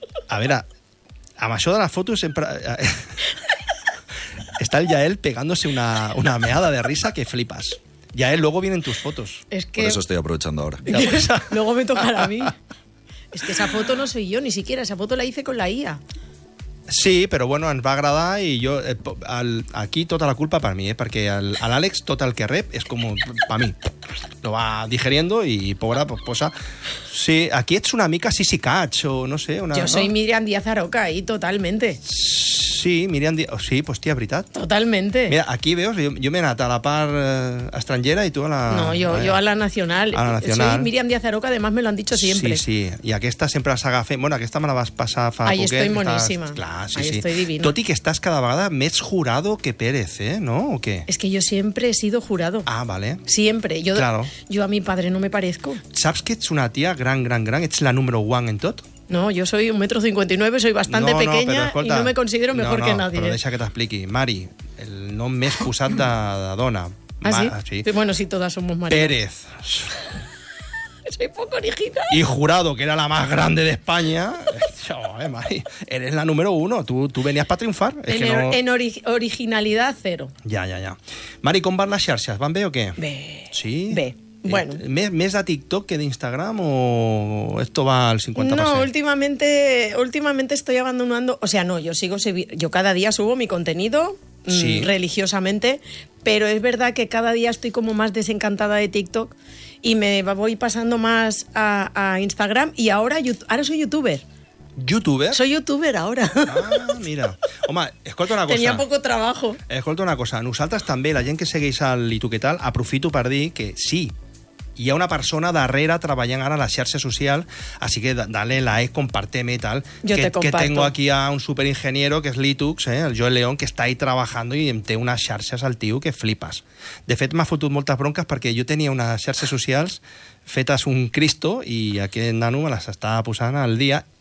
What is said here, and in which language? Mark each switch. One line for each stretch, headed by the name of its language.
Catalan: A veure, amb això de la foto sempre...
Spanish: Está el Yael pegándose una meada de risa que flipas. Yael, luego vienen tus fotos. Es que... Por eso estoy aprovechando ahora. Luego me tocará a mí. Es que esa foto no soy yo, ni siquiera. Esa foto la hice con la IA.
Catalan: Sí, però bueno, ens va agradar i jo, aquí tota la culpa per mi, eh? Perquè l'Àlex, tot el que rep és com, per mi, lo va digeriendo i pobra, pues posa... Sí, aquí ets una mica Sissi Kats o no sé...
Spanish: Jo soy Miriam Díaz-Aroca ahí, totalmente. Sí, Miriam Díaz... Oh, sí, pues tía, veritat. Totalmente.
Catalan: Mira, aquí veus, jo m'he anat a la part estrangera i tu a la... No, jo a la nacional. A la nacional.
Spanish: Soy Miriam Díaz-Aroca, además me lo han dicho siempre.
Catalan: Sí, sí, i aquesta sempre la s'agafa... Bueno, aquesta me la vas passar fa
Spanish: poquet. Ahí estoy moníssima. Sí. Estoy divina.
Catalan: Tot i que estàs cada vegada més jurado que Pérez, ¿eh?
Spanish: ¿No? ¿O qué? Es que yo siempre he sido jurado. Ah, vale. Siempre. Yo, claro. Yo a mi padre no me parezco.
Catalan: ¿Saps que ets una tía gran? ¿Ets la número one en tot?
Spanish: No, yo soy 1,59 m, soy bastante pequeña
Catalan: escolta,
Spanish: y no me considero mejor que nadie.
Catalan: Però deixa que t'expliqui. Mari, el nom més posat de dona.
Spanish: ¿Ah, sí? Bueno, sí, todas somos Mari. Pérez. Soy poco original. Y jurado, que era la más grande de España. Mari, eres la número uno. Tú venías para triunfar. Es en que no... en originalidad, cero. Ya. Mari, ¿cómo van las xarxes?
Catalan: ¿Van bé o qué? Bé. Sí. Bé. Bueno.
Spanish: ¿Més de TikTok que de Instagram o esto va al 50%? No, últimamente estoy abandonando. O sea, no, yo cada día subo mi contenido. Sí. Religiosamente, pero es verdad que cada día estoy como más desencantada de TikTok y me voy pasando más a Instagram y ahora soy youtuber. ¿Youtuber? Soy youtuber ahora.
Catalan: Ah, mira. Home, escolta una cosa.
Spanish: Tenía poco trabajo.
Catalan: Escolta una cosa. Nosaltres també, la gent que segueix al I tu què tal, aprofito per dir que sí, hi ha una persona darrere treballant ara a la xarxa social,
Spanish: así que dale la like, compárteme y tal. Yo que, te comparto. Que tengo aquí a un superingeniero que es Litux, el Joel León, que está ahí trabajando y
Catalan: té unes xarxes al tio que flipas. De fet, m'ha fotut moltes bronques perquè jo tenia unes xarxes socials fetes un cristo i aquest nano me les estava posant al dia.